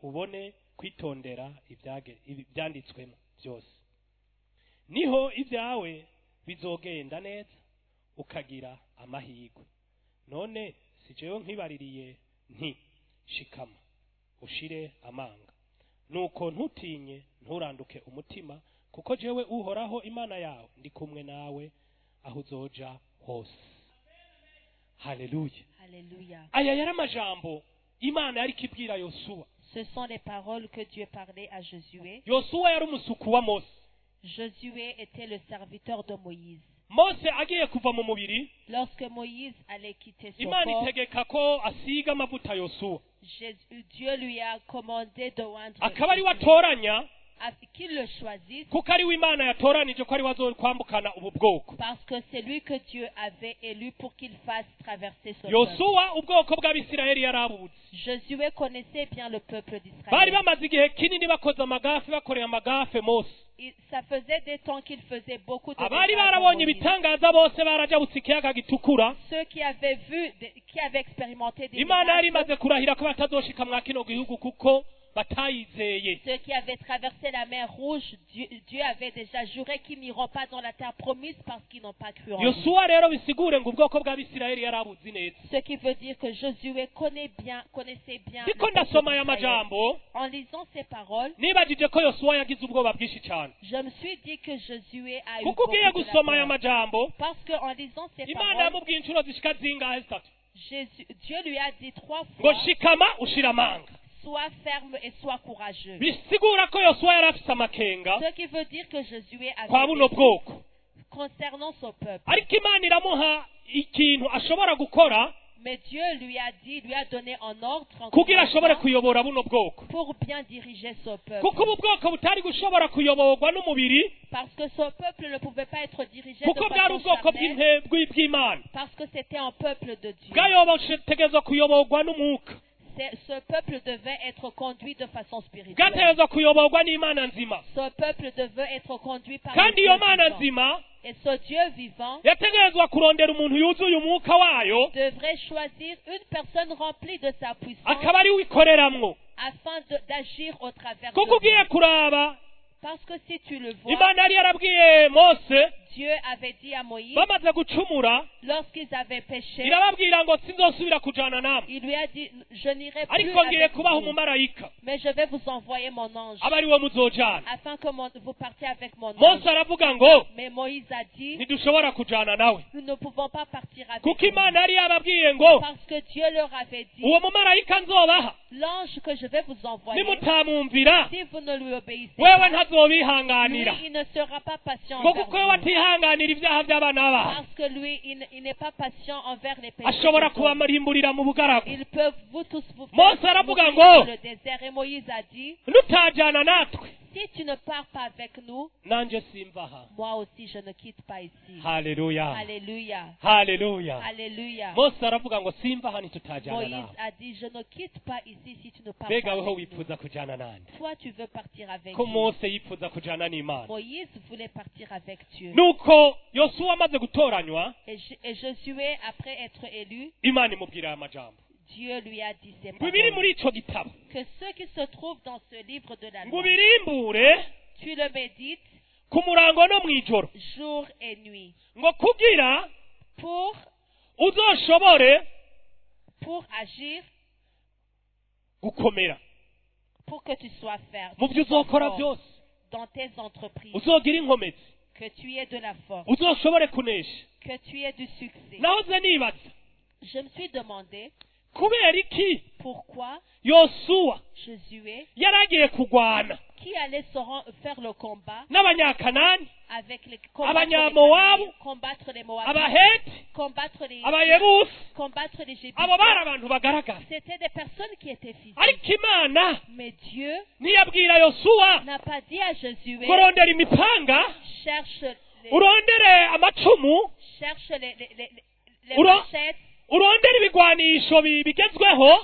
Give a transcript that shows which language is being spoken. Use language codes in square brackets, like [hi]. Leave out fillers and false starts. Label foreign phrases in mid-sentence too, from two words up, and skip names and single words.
[rn] ubone kwitondera ibyanditswemo byose niho ibyawe bizogenda neza ukagira amahirwe none si jewe nkwibaririye nti shikama ushire amanga nuko ntutinye nturanduke umutima kuko jewe uhoraho imana yawe ndi kumwe nawe aho uzoja hose haleluya [fr] Alléluia. [rn] aya yari amajambo imana yari kibwira yosuwa [fr] Ce sont les paroles que Dieu parlait à Josué. [rn] yosuwa yari umusuku wa mose [fr] Josué était le serviteur de Moïse. [rn] mose agiye kuva mu mubiri [fr] Lorsque Moïse allait quitter son [rn] imana [fr] corps, [rn] itegeka ko asiga amavuta yosuwa [fr] Dieu lui a commandé de oindre [rn] akaba ari we [fr] Josué [rn] atoranya [fr] afin qu'il le choisisse, [rn] kuko ari we imana yatoranije ko ari we azokwambukana ubu bwoko [fr] parce que c'est lui que Dieu avait élu pour qu'il fasse traverser ce peuple. [rn] yosuwa ubwoko bw'abisirayeli yari abuzi [fr] Josué connaissait bien le peuple [rn] bari [fr] d'Israël. [rn] bamaze igihe kinini bakoze amagafe bakoreye amagafe mose [fr] Ça faisait des temps qu'il faisait beaucoup de [rn] abari [fr] dégâts dans [rn] barabonye [fr] Moïse. [rn] ibitangaza bose barajabutse ikiyaga gitukura [fr] Ceux qui avaient vu, qui avaient expérimenté des [rn] imana yari [fr] miracles, [rn] imaze kurahira ko batazoshika mwa kino gihugu kuko batayizeye [fr] ceux qui avaient traversé la mer Rouge, Dieu avait déjà juré qu'ils n'iront pas dans la terre promise parce qu'ils n'ont pas cru en lui. [rn] yosuwa rero bisigure ngo ubwoko bw'abisirayeli yari abuzi neza [fr] Ce qui veut dire que Josué connaissait bien le [rn] ndiko [fr] peuple [rn] ndasoma aya [fr] d'Israël. [rn] majambo [fr] En lisant ces paroles, [rn] nibagije ko yosuwa yagize ubwoba bwinshi cyane [fr] je me suis dit que Josué a eu [rn] kuko [fr] beaucoup [rn] ugiye [fr] de la [rn] gusoma aya [fr] peur. [rn] majambo [fr] Parce qu'en lisant ces [rn] imana [fr] paroles, [rn] yamubwiye inshuro zishika zingahe zitatu [fr] Dieu lui a dit 3 [rn] ngo [fr] fois, [rn] shikama ushira amanga [fr] sois ferme et sois courageux. [rn] bisigura ko yosuwa yari afite amakenga [fr] Ce qui veut dire que Josué [rn] kwa [fr] avait [rn] buno [fr] des [rn] bwoko [fr] concernant son peuple. [rn] ariko imana iramuha ikintu ashobora gukora [fr] Mais Dieu lui a donné un ordre en [rn] kugira ashobore [fr] commençant [rn] kuyobora buno bwoko [fr] pour bien diriger son peuple. [rn] kuko ubu bwoko butari gushobora kuyoborwa n'umubiri [fr] Parce que son peuple ne pouvait pas être dirigé de [rn] kuko bwari [fr] façon [rn] ubwoko [fr] charnelle, [rn] bw'imana [fr] parce que c'était un peuple de Dieu. [rn] bwategerezwa kuyoborwa n'umwuka [fr] Ce peuple devait être conduit de façon spirituelle. [rn] bwategerezwa kuyoborwa n'imana nzima [fr] Ce peuple devait être conduit par [rn] kandi [fr] le [rn] iyo [fr] Dieu [rn] mana [fr] vivant. [rn] nzima [fr] Et ce Dieu vivant [rn] yategerezwa kurondera umuntu yuzuye umwuka wayo [fr] devrait choisir une personne remplie de sa puissance [rn] akaba ari we ikoreramwo [fr] afin d'agir au travers [rn] kuko [fr] de [rn] ugiye [fr] lui. [rn] kuraba [fr] Parce que si tu le vois, [rn] imana yari yarabwiye mose [fr] Dieu avait dit à Moïse, [rn] bamaze gucumura [fr] lorsqu'ils avaient péché, [rn] irababwira ngo sinzosubira kujana namwe [fr] il lui a dit, je n'irai plus [rn] ariko ngiye [fr] avec [rn] kubaha [fr] vous, [rn] umumarayika [fr] mais je vais vous envoyer mon ange, [rn] aba ari we muzojana [fr] afin que vous partiez avec mon ange. [rn] mose aravuga ngo [fr] Mais Moïse a dit, [rn] ntidushobora kujana nawe [fr] nous ne pouvons pas partir avec [rn] kuko [fr] lui, [rn] imana yari yababwiye ngo [fr] parce que Dieu leur avait dit, [rn] uwo mumarayika nzobaha [fr] l'ange que je vais vous envoyer, [rn] nimutamwumvira [fr] si vous ne lui obéissez [rn] wewe [fr] pas, [rn] ntazobihanganira [fr] lui, il ne sera pas patient [rn] ngo [fr] envers [rn] kuko we [fr] vous. [rn] watihanganira ibyaha by'abana bawe [fr] Parce que lui, il n'est pas patient envers les péchés. [rn] ashobora [fr] des hommes. [rn] kubarimburira mu bugaragu [fr] Ils peuvent vous tous vous [rn] Mose [fr] faire [rn] aravuga [fr] mourir [rn] ngo, [fr] dans le désert. Et Moïse a dit, [rn] nutajana natwe [fr] si tu ne pars pas avec nous, [rn] nanje simvaha [fr] moi aussi je ne quitte pas ici. [rn] haleluya [fr] Alléluia. [rn] haleluya [fr] Alléluia. [rn] mose aravuga ngo simvaha nitutajana [fr] Moïse [rn] nawe [fr] a dit, je ne quitte pas ici si tu ne pars [rn] mbega [fr] pas [rn] weho [fr] avec nous. [rn] wifuza kujana nande [fr] Toi, tu veux partir avec [rn] ko [fr] nous. [rn] mose yifuza kujana n'imana [fr] Moïse voulait partir avec Dieu. [rn] nuko yosuwa amaze gutoranywa [fr] Et Josué, après être élu, [rn] imana imubwira aya majambo [fr] Dieu lui a dit ces [rn] ngo ibiri [fr] paroles. [rn] muri ico gitabo [fr] Que ceux qui se trouvent dans ce livre de la [rn] ngo [fr] loi, [rn] ubirimbure [fr] tu le médites [rn] ku murango no mw'ijoro [fr] jour et nuit, [rn] ngo kugira [fr] pour [rn] uzoshobore [fr] pour agir, [rn] gukomera [fr] pour que tu sois ferme, [rn] mu byo uzokora byose, [fr] dans tes entreprises, [rn] uzogira inkomezi, [fr] que tu aies de la force, [rn] uzoshobore kunesha. [fr] que tu aies du succès. [rn] nahoze nibaza [fr] Je me suis demandé [rn] kubera iki [fr] pourquoi [rn] yosuwa [fr] Josué, [rn] yari agiye kurwana [fr] qui allait faire le combat [rn] n'abanyakanani, [fr] avec les [rn] Abanyamowabu, [fr] combattre les Moabites, [rn] abaheti, [fr] combattre les [rn] abayebusi, [fr] combattre les Jébusites. [rn] abo bari abantu bagaragara. [fr] C'était des personnes qui étaient physiques. [rn] ariko imana [fr] Mais Dieu [rn] ntiyabwira yosuwa [fr] n'a pas dit à Josué, [rn] kurondera imipanga, [fr] cherche [rn] urondere amacumu, [fr] les [rn] Uro- [fr] machettes, [rn] urondere ibigwanisho bigezweho